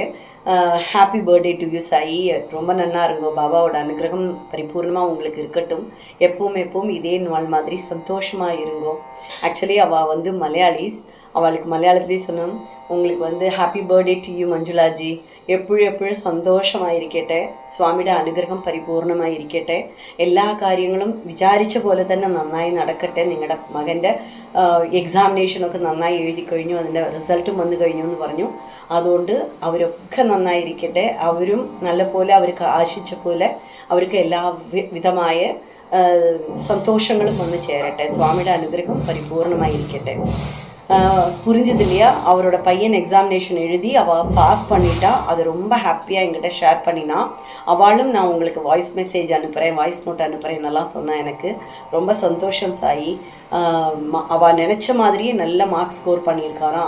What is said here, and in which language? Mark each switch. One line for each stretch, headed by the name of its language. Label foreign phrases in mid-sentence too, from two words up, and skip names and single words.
English: Happy birthday to you
Tamil: சாயி, ரொம்ப நன்னா இருங்கோ, பாபாவோட அனுகிரகம் பரிபூர்ணமாக உங்களுக்கு இருக்கட்டும், எப்பவும் இதே நாள் மாதிரி சந்தோஷமாக இருங்கோ. ஆக்சுவலி அவள் வந்து மலையாளிஸ், அவளுக்கு மலையாளத்துலேயே சொன்னோம், உங்களுக்கு வந்து
English: Happy birthday to you
Tamil: மஞ்சுளாஜி,
Malayalam: എപ്പോഴും സന്തോഷമായിരിക്കട്ടെ, സ്വാമിയുടെ അനുഗ്രഹം പരിപൂർണമായിരിക്കട്ടെ, എല്ലാ കാര്യങ്ങളും വിചാരിച്ച പോലെ തന്നെ നന്നായി നടക്കട്ടെ. നിങ്ങളുടെ മകൻ്റെ എക്സാമിനേഷനൊക്കെ നന്നായി എഴുതി കഴിഞ്ഞു, അതിൻ്റെ റിസൾട്ടും വന്നു കഴിഞ്ഞു എന്ന് പറഞ്ഞു. അതുകൊണ്ട് അവരൊക്കെ നന്നായിരിക്കട്ടെ, അവരും നല്ല പോലെ അവർക്ക് ആശിച്ച പോലെ അവർക്ക് എല്ലാ വിധമായ സന്തോഷങ്ങളും വന്നു ചേരട്ടെ. സ്വാമിയുടെ അനുഗ്രഹം പരിപൂർണമായിരിക്കട്ടെ.
Tamil: புரிஞ்சது இல்லையா, அவரோட பையன் எக்ஸாமினேஷன் எழுதி அவள் பாஸ் பண்ணிட்டா, அது ரொம்ப ஹாப்பியாக என்கிட்ட ஷேர் பண்ணினா. அவளும் நான் உங்களுக்கு
English: voice message
Tamil: அனுப்புகிறேன்,
English: voice note
Tamil: அனுப்புகிறேன் என்னெல்லாம் சொன்னான். எனக்கு ரொம்ப சந்தோஷம் சாயி. அவள் நினச்ச மாதிரியே நல்ல
English: marks score
Tamil: பண்ணியிருக்காராம்.